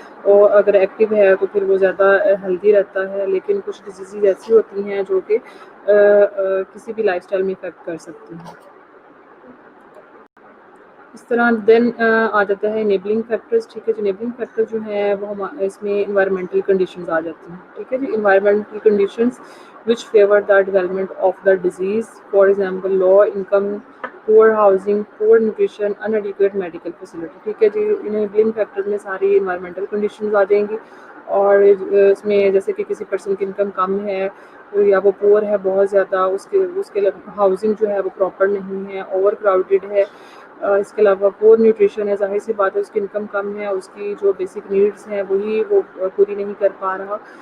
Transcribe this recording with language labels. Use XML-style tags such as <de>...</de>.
<ur>اور اگر ایکٹیو ہے تو پھر وہ زیادہ ہیلدی رہتا ہے. لیکن کچھ ڈیزیزز ایسی ہوتی ہیں جو کہ کسی بھی لائف اسٹائل میں افیکٹ کر سکتی ہیں. اس طرح دین آ جاتا ہے انیبلنگ فیکٹرز, ٹھیک ہے. جو انیبلنگ فیکٹر جو ہیں وہ اس میں انوائرمنٹل کنڈیشنز آ جاتی ہیں, ٹھیک ہے جی.</ur> <en>environmental conditions which favor the development of the disease, for example low income, poor housing, poor nutrition, inadequate medical facility,</en> <ur>ٹھیک ہے جی. انیبلنگ فیکٹر میں ساری انوائرمنٹل کنڈیشنز آ جائیں گی. اور اس میں جیسے کہ کسی پرسن کی انکم کم ہے یا وہ پور ہے بہت زیادہ, اس کے ہاؤسنگ جو ہے وہ پراپر نہیں ہے, اوور کراؤڈیڈ ہے. اس کے علاوہ پور نیوٹریشن ہے, ظاہر سی بات ہے اس کی انکم کم ہے, اس کی جو بیسک نیڈس ہیں وہی وہ پوری نہیں کر پا رہا.</ur>